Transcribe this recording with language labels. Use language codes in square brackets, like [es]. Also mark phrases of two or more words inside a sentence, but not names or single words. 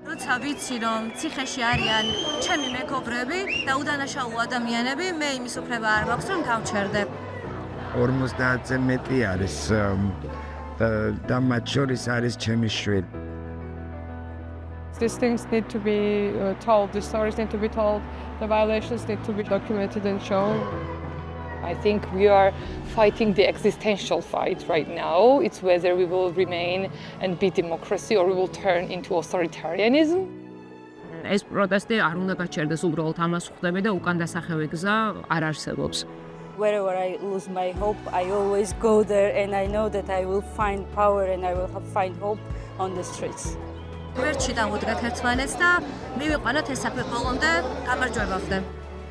[ka] როცა ვიცი რომ ციხეში არიან ჩემი მეგობრები და უდანაშაულო ადამიანები, მე იმის უფლება არ მაქვს რომ გავჩერდე. 50-ზე მეტი არის და მათ შორის არის ჩემი შვილი. [en] These things need to be told, the stories need to be told, the violations need to be documented and shown. I think we are fighting the existential fight right now. It's whether we will remain and be democracy or we will turn into authoritarianism. [ka] ეს პროტესტი არ უნდა გაჩერდეს, უბრალოდ ამას ხვდები და უკან დასახევი გზა არ არსებობს. [en] Wherever I lose my hope, I always go there and I know that I will find power and I will find hope on the streets. [ka] გვერდში დავუდგეთ ერთმანეთს და მივიყვანოთ ეს საფეხბურთო ბოლომდე გამარჯვება ხდება.